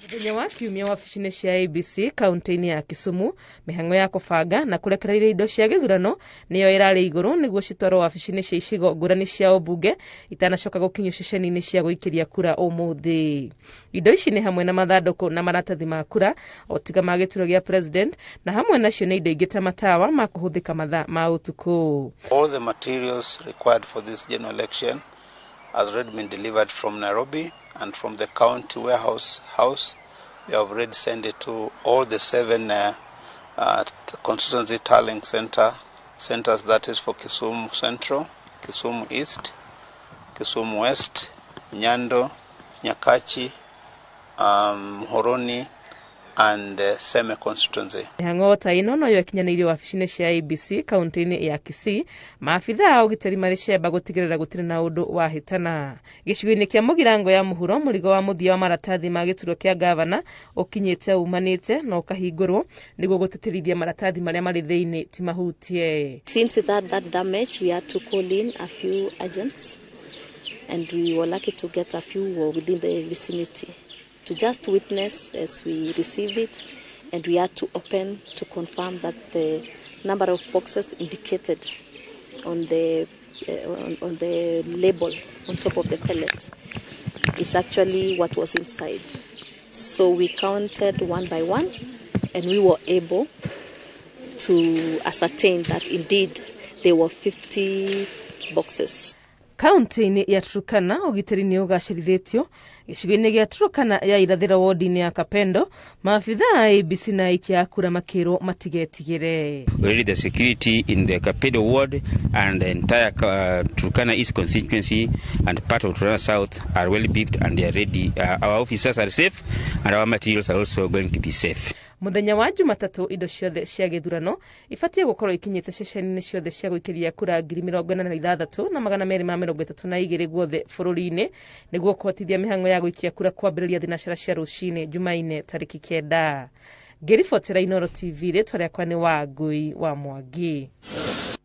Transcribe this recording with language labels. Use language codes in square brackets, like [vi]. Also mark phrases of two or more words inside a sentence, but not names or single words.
[ki] Muthenya wa kiumia wabici-inĩ cia ABC kaunti-inĩ ya Kisumu, mĩhang'o ya kũbanga na kũrekereria indo cia gĩthurano nĩyo ĩrarĩ igũrũ nĩguo citwarwo wabici-inĩ cia icigo ngũrani cia ũmbunge itanacoka gũkinyio ceceni-inĩ cia gũikĩria kura ũmũthĩ. Indo ici nĩ hamwe na mathandũkũ na maratathi ma kura o tiga ma gĩturwa gĩa president, na hamwe nacio nĩ indo ingĩ ta matawa ma kũhũthĩka mathaa ma ũtukũ. [en] All the materials required for this general election has already been delivered from Nairobi, and from the county warehouse we have already sent it to all the 7 constituency tallying centers, that is for Kisumu Central, Kisumu East, Kisumu West, Nyando, Nyakachi, Muhoroni and Seme constituency. [ki] Mĩhang'o ta ĩno no yakinyanĩirio wabici-inĩ cia ABC kaunti-inĩ ya Kisii, maabitha a ũgitĩri marĩ ciamba gũtigĩrĩra gũtirĩ na ũndũ wahĩtana. Gĩcigo-inĩ kĩa mũgirango ya mũhuro, mũrigo wa mũthia wa maratathi ma gĩturwa kĩa gavana ũkinyĩte umanĩte na ũkahingũrwo nĩguo gũtĩtĩrithia maratathi marĩa marĩ thĩinĩ ti mahutie. [en] Since that damage, we had to call in a few agents and we were lucky to get a few within the vicinity to just witness as we receive it, and we had to open to confirm that the number of boxes indicated on the label on top of the pellet is actually what was inside. So we counted one by one and we were able to ascertain that indeed there were 50 boxes. [ki] Kaunti-inĩ ya Turkana ũgitĩri nĩ ũgacĩrithĩtio. Gĩcigo-inĩ gĩa Turkana ya irathĩro wodi-inĩ ya Kapendo, maabitha a ABC na aikia a kura makĩrwo matigetigĩre. [en] Really the security in the Kapendo ward and the entire Turkana East constituency and part of Turkana South are well beefed and they are ready. Our officers are safe and our materials are also going to be safe. [ki] Muthenya wa Jumatatũ indo ciothe cia gĩthurano ibatie gũkorwo ikinyĩte ceceni-inĩ ciothe cia gũikĩria kura 46,232 guothe bũrũri-inĩ nĩguo kũhotithia mĩhang'o ya gũikia kura kwambĩrĩria thinacara cia rũcinĩ Jumaine tarĩki 9. Ngĩribotera Inooro TV, rĩtwa rĩakwa nĩ Wangui wa Mwangi.